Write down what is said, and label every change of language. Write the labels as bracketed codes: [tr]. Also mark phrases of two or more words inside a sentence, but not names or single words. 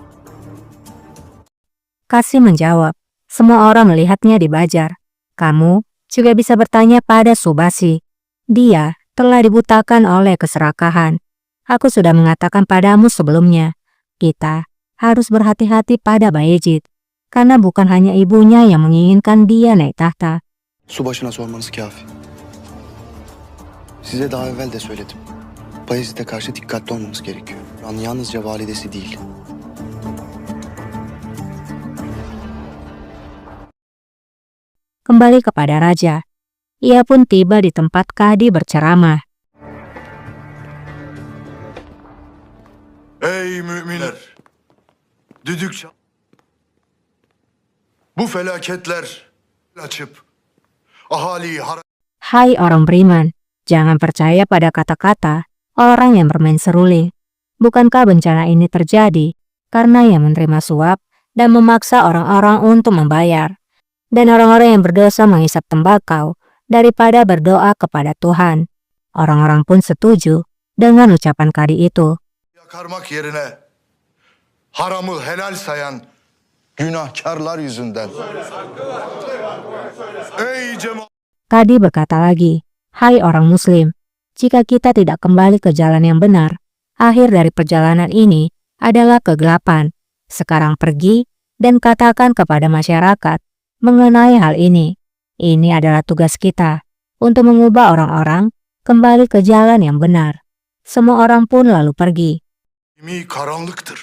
[id] Kasih menjawab, semua orang melihatnya di Bajar. Kamu juga bisa bertanya pada Subasi. Dia telah dibutakan oleh keserakahan. Aku sudah mengatakan padamu sebelumnya, kita harus berhati-hati pada Bayezid, karena bukan hanya ibunya yang menginginkan dia naik tahta. [tr] Subaşına sormanız kafi. Size daha evvel de söyledim. Bayezid'e karşı dikkatli olmamız gerekiyor. Yalnızca validesi değil. [id] Kembali kepada raja. Ia pun tiba di tempat Kadi berceramah. [tr] Ey müminler! Düdük çal. Bu felaketler açıp ahaliyi [id] Hai orang beriman, jangan percaya pada kata-kata orang yang bermain seruling. Bukankah bencana ini terjadi karena yang menerima suap dan memaksa orang-orang untuk membayar? Dan orang-orang yang berdosa menghisap tembakau daripada berdoa kepada Tuhan. Orang-orang pun setuju dengan ucapan Kadi itu. [tr] yakarmak yerine haramı helal sayan günahkarlar yüzünden. Ey cemaat! [id] Kadi berkata lagi, hai orang muslim, jika kita tidak kembali ke jalan yang benar, akhir dari perjalanan ini adalah kegelapan. Sekarang pergi dan katakan kepada masyarakat mengenai hal ini. Ini adalah tugas kita untuk mengubah orang-orang kembali ke jalan yang benar. Semua orang pun lalu pergi. [tr] İmi karanlıktır.